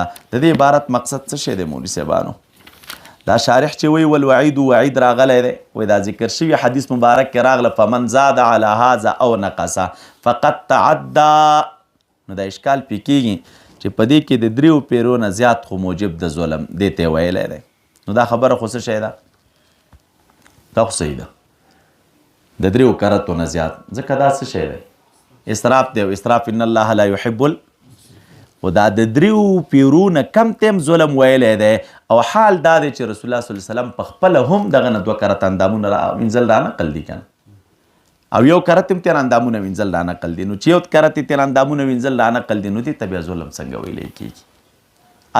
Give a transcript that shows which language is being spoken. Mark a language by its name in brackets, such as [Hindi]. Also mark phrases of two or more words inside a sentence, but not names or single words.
[Pashto] د دې عبارت مقصد څه شی دی مولوي صاحبانو؟ دا شارح چې وی والوعید وعید راغلی دی وی دا ذکر شوي حدیث مبارک کې راغله [Arabic] فمن زاد على هذا او نقص فقد تعدى. [Pashto] نو دا اشکال پې کېږي چې په دې کې د 3 پیرو نه زیات خو موجب د ظلم دې ته ویلی دی. نو دا خبره خو څه شی ده؟ دا خو صحیح ده د 3 کرتو نه زیات، ځکه دا څه شی دی؟ اسراف دی. او اسراف [Arabic] ان الله لا يحب [Pashto] و دا د 3 پیرو نه کم تیم ظلم ویلی دی. او حال دا دی چې رسول الله [Arabic] صلی الله علیه وسلم [Pashto] په خپله هم دغه نه 2 کرت اندامونه وینځل رانقل دي که نه، او 1 کرت هم تېر اندامونه وینځل رانقل دي. نو چې 1 کرت یې تېر اندامونه وینځل رانقل دي نو دې ته بیا ظلم څنګه ویلی کېږي؟